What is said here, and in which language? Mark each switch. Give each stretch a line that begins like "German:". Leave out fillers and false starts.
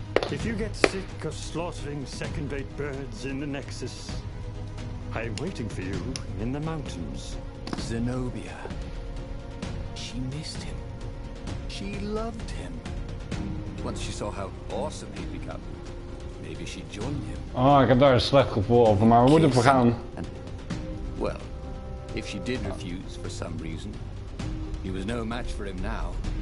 English: if you get sick of slaughtering second-rate birds in the Nexus, I'm waiting for you in the mountains. Zenobia. She missed him. She loved him. Once she saw how awesome he'd become, maybe she'd join him.
Dutch: Oh, ik heb daar een slecht gevoel over, maar we moeten vergaan.
English: And, well, if she did refuse for some reason, he was no match for him now.